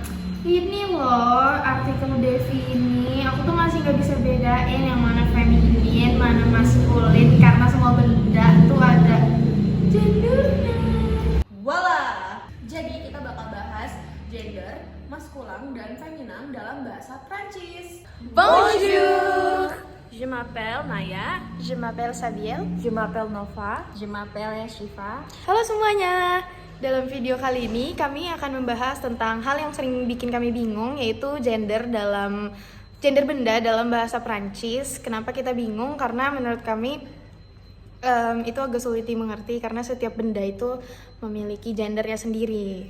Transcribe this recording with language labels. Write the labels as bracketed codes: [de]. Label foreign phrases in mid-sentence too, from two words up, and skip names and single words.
[id] Ini loh, artikel Devi ini, aku tuh masih gak bisa bedain yang mana feminin, mana maskulin, karena semua benda tuh ada gendernya. [fr] Voila! [id] Jadi kita bakal bahas gender, maskulan, dan feminan dalam bahasa Prancis. [fr] Bonjour. Je m'appelle Naya. Je m'appelle Sabiel. Je m'appelle Nova. Je m'appelle Shiva. [id] Halo semuanya. Dalam video kali ini kami akan membahas tentang hal yang sering bikin kami bingung, yaitu gender benda dalam bahasa Prancis. Kenapa kita bingung? Karena menurut kami itu agak sulit dimengerti karena setiap benda itu memiliki gendernya sendiri.